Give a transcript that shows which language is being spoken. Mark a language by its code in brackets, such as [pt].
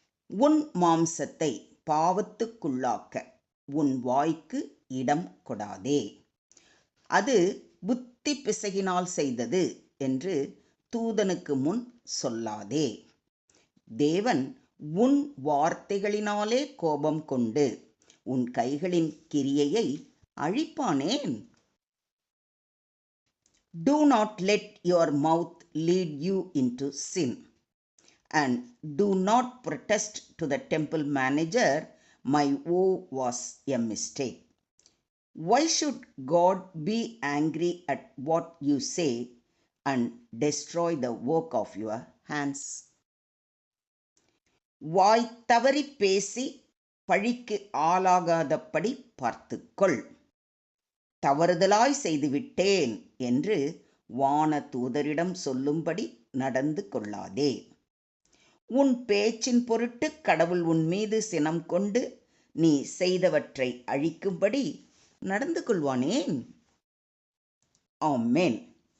[ta] உன் மாம்சத்தை பாவத்துக்குள்ளாக்க உன் வாய்க்கு இடம் கொடாதே, அது புத்தி பிசகினால் செய்தது என்று தூதனுக்கு முன் சொல்லாதே. தேவன் உன் வார்த்தைகளினாலே கோபம் கொண்டு உன் கைகளின் கிரியையை அழிப்பானேன்? [en] Do not let your mouth lead you into sin, and do not protest to the temple manager, my woe was a mistake. Why should God be angry at what you say and destroy the work of your hands? [ta] வாய் தவறி பேசி பழிக்கு ஆளாகாதபடி பார்த்துக்கொள். தவறுதலாய் செய்துவிட்டேன் என்று வான தூதரிடம் சொல்லும்படி நடந்து கொள்ளாதே. உன் பேச்சின் பொருட்டு கடவுள் உன் மீது சினம் கொண்டு நீ செய்தவற்றை அழிக்கும்படி நடந்து கொள்வானேன்? ஆமென்.